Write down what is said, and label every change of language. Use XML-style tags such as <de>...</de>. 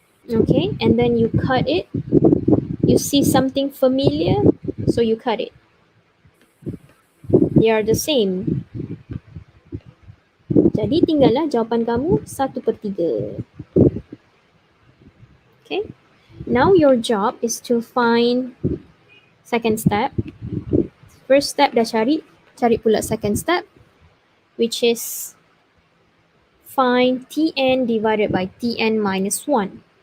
<en>Okay, and then you cut it. You see something familiar, so you cut it. They are the same.</en> <ms>Jadi tinggallah jawapan kamu 1/3.</ms> <en>Okay, now your job is to find second step. First step</en> <ms>dah cari pula</ms> <en>second step, which is find Tn divided by Tn minus 1.</en>